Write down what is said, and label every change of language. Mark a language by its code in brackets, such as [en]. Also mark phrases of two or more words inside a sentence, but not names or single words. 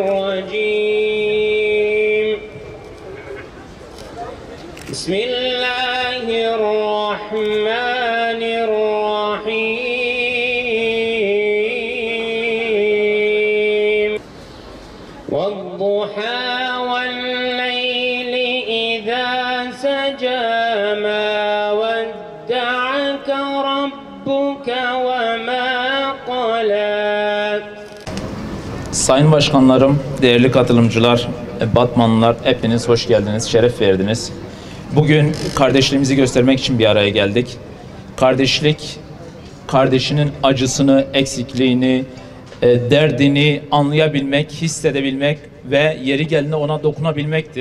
[ar] الرجيم بسم الله الرحمن الرحيم والضحى والليل إذا سجى ما ودعك ربك وما قلى. [tr] Sayın Başkanlarım, değerli katılımcılar, Batmanlılar, hepiniz hoş geldiniz, şeref verdiniz. Bugün kardeşliğimizi göstermek için bir araya geldik. Kardeşlik, kardeşinin acısını, eksikliğini, derdini anlayabilmek, hissedebilmek ve yeri geldiğinde ona dokunabilmektir.